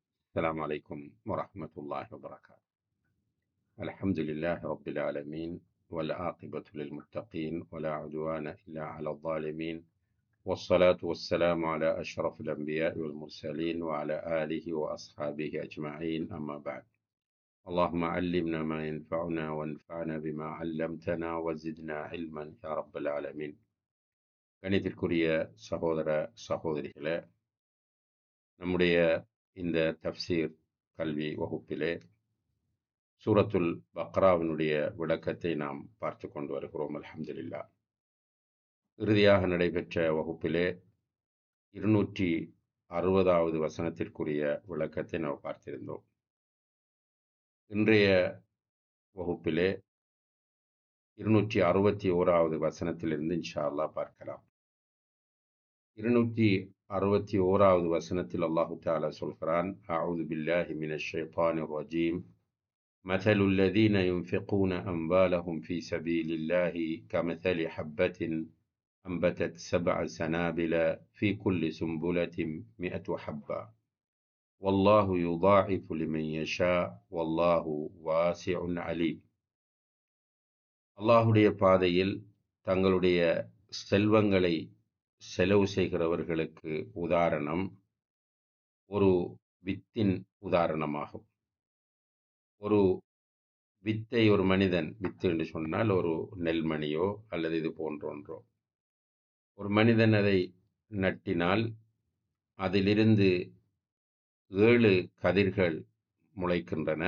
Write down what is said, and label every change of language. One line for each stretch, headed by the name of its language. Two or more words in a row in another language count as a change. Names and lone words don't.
Arabic: السلام عليكم ورحمة الله وبركاته. الحمد لله رب العالمين والعاقبة للمتقين ولا عدوان إلا على الظالمين والصلاة والسلام على أشرف الأنبياء والمرسلين وعلى آله وأصحابه أجمعين أما بعد. اللهم علمنا ما ينفعنا وانفعنا بما علمتنا وزدنا علما يا رب العالمين.
Tamil: கணித்திற்குரிய சகோதர சகோதரிகளே, நம்முடைய இந்த தஃப்சீர் கல்வி வகுப்பிலே சூரத்துல் பக்ராவினுடைய விளக்கத்தை நாம் பார்த்து கொண்டு வருகிறோம். அல்ஹம்துலில்லாஹ். இறுதியாக நடைபெற்ற வகுப்பிலே 260வது வசனத்திற்குரிய விளக்கத்தை நாம் பார்த்திருந்தோம். இன்றைய வகுப்பிலே 261வது வசனத்திலிருந்து
Arabic: إن شاء الله
Tamil: பார்க்கலாம். 261வது வசனத்தில்
Arabic: الله تعالى
Tamil: சொல்கிறான்,
Arabic: أعوذ بالله من الشيطان الرجيم. مثل الذين ينفقون أموالهم في سبيل الله كمثل حبة أنبتت 7 سنابل في كل سنبلة 100 حبة والله يضاعف لمن يشاء والله واسع عليم.
Tamil: அல்லாஹுடைய பாதையில் தங்களுடைய செல்வங்களை செலவு செய்கிறவர்களுக்கு உதாரணம் ஒரு வித்தின் உதாரணமாகும். ஒரு வித்தை ஒரு மனிதன், வித்து என்று சொன்னால் ஒரு நெல்மணியோ அல்லது இது போன்ற ஒன்றோ, ஒரு மனிதன் அதை நட்டினால் அதிலிருந்து 7 கதிர்கள் முளைக்கின்றன.